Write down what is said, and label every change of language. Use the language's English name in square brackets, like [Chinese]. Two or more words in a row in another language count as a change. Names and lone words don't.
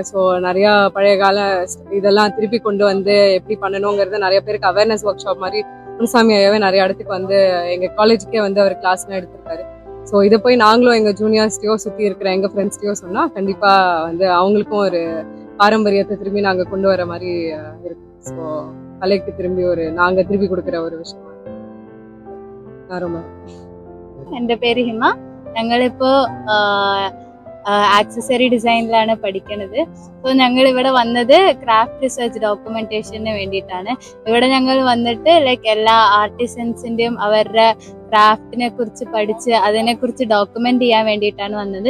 [Tamil] ஸோ நிறையா பழைய கால இதெல்லாம் திருப்பி கொண்டு வந்து எப்படி பண்ணணுங்கிறது நிறைய பேருக்கு [English] awareness workshop [Tamil] மாதிரி முனுசாமி ஐயாவே நிறைய இடத்துக்கு வந்து எங்கள் காலேஜுக்கே வந்து அவர் கிளாஸ்லாம் எடுத்திருக்காரு. ஸோ இதை போய் நாங்களும் எங்கள் ஜூனியர்ஸ்டையோ சுற்றி இருக்கிற எங்கள் ஃப்ரெண்ட்ஸ்டையோ சொன்னால் கண்டிப்பாக வந்து அவங்களுக்கும் ஒரு பாரம்பரியத்தை திரும்பி நாங்கள் கொண்டு வர மாதிரி இருக்கு. ஸோ கலைக்கு திரும்பி நாங்கள் திருப்பி கொடுக்குற ஒரு விஷயம். ரொம்ப [Malayalam] എൻ്റെ പേര് ഹിമ. ഞങ്ങളിപ്പോൾ [English] accessory design [Malayalam] പഠിക്കുന്നത്. സോ ഞങ്ങൾ ഇവിടെ വന്നത് [English] craft research documentation [Malayalam] വേണ്ടിയിട്ടാണ്. ഇവിടെ ഞങ്ങൾ വന്നിട്ട് ലൈക്ക് എല്ലാ ആർട്ടിസൻസിന്റെയും അവരുടെ ക്രാഫ്റ്റിനെ കുറിച്ച് പഠിച്ച് അതിനെക്കുറിച്ച് ഡോക്യുമെന്റ് ചെയ്യാൻ വേണ്ടിയിട്ടാണ് വന്നത്.